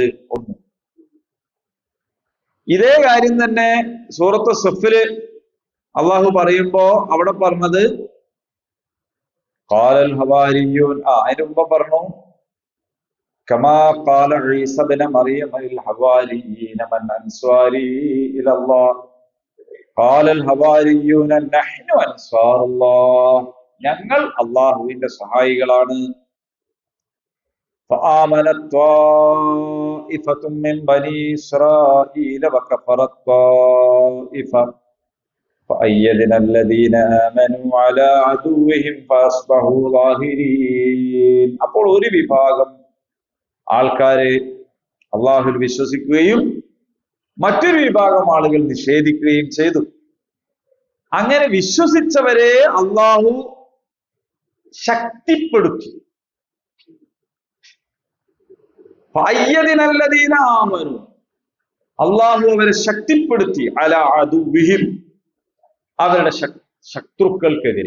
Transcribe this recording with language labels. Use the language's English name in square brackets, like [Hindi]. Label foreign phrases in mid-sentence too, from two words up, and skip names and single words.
[Malayalam] ഒന്ന്, ഇതേ കാര്യം തന്നെ സൂറത്ത് സഫില് അള്ളാഹു പറയുമ്പോ അവിടെ പറഞ്ഞത് [Arabic] قال الحواريون, [Malayalam] അതിന് മുമ്പ് പറഞ്ഞു [Arabic] كما قال عيسى ابن مريم للحواريين من أنصاري إلى الله قال الحواريون نحن أنصار الله, [Malayalam] ഞങ്ങൾ അള്ളാഹുവിന്റെ സഹായികളാണ്. [Arabic] فآمنت طائفة من بني إسرائيل وكفرت طائفة فأيدنا الذين آمنوا على عدوهم فأصبحوا ظاهرين. [Malayalam] അപ്പോൾ ഒരു വിഭാഗം ആൾക്കാരെ അള്ളാഹുവിൽ വിശ്വസിക്കുകയും മറ്റൊരു വിഭാഗം ആളുകൾ നിഷേധിക്കുകയും ചെയ്തു. അങ്ങനെ വിശ്വസിച്ചവരെ അള്ളാഹു ശക്തിപ്പെടുത്തി. അള്ളാഹു അവരെ ശക്തിപ്പെടുത്തി [Arabic] على عدوهم, [Malayalam] അവരുടെ ശത്രുക്കൾക്കെതിരെ.